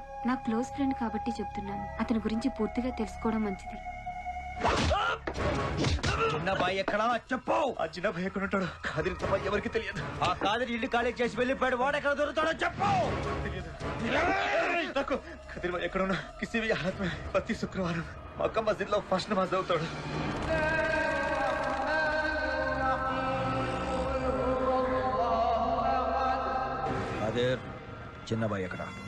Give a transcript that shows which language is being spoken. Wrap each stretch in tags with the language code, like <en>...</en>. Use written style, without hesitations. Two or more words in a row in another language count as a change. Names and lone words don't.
<te>నా క్లోజ్ ఫ్రెండ్ కాబట్టి చెప్తున్నాను. అతని గురించి పూర్తిగా తెలుసుకోవడం మంచిది. చిన్నబాయ్ ఎక్కడా చెప్పు. ఆ చిన్న భయ ఎక్కడ ఉంటాడు? కాదిరి తప్ప ఎవరికి తెలియదు. ఆ కాదని ఇల్లు ఖాళీ చేసి వెళ్ళిపోయాడు. వాడు ఎక్కడ దొరుకుతాడో చెప్పు. నాకు కదిరి భాయ్ ఎక్కడ ఉన్నా</te> <hi>किसी भी हालत में</hi> <te>ప్రతి శుక్రవారం మక్కా మస్జిద్ లో ఫస్ట్ నమాజ్ చదువుతాడు. అదే చిన్నబాయ్ ఎక్కడ?</te>